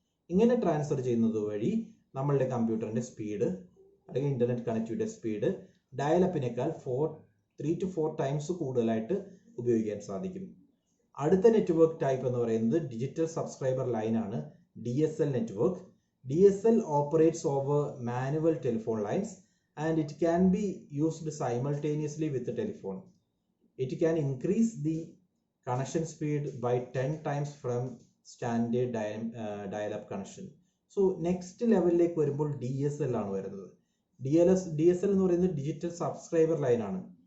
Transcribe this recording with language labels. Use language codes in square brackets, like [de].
[ml] ഇങ്ങനെ ട്രാൻസ്ഫർ ചെയ്യുന്നത് വഴി നമ്മളുടെ കമ്പ്യൂട്ടറിന്റെ സ്പീഡ് അല്ലെങ്കിൽ ഇന്റർനെറ്റ് കണക്ടിവിറ്റിയുടെ സ്പീഡ് ഡയലപ്പിനേക്കാൾ [en] 3 to 4 times [ml] കൂടുതലായിട്ട് ഉപയോഗിക്കാൻ സാധിക്കും. അടുത്ത നെറ്റ്വർക്ക് ടൈപ്പ് എന്ന് പറയുന്നത് ഡിജിറ്റൽ സബ്സ്ക്രൈബർ ലൈൻ ആണ്, DSL network. [en] DSL operates over manual telephone lines and it can be used simultaneously with the telephone. It can increase the connection speed by 10 times from standard dial-up connection. So next [ml] ലെവലിലേക്ക് വരുമ്പോൾ DSL ആണ് വരുന്നത്. DSL എന്ന് പറയുന്നത് digital subscriber line ആണ്.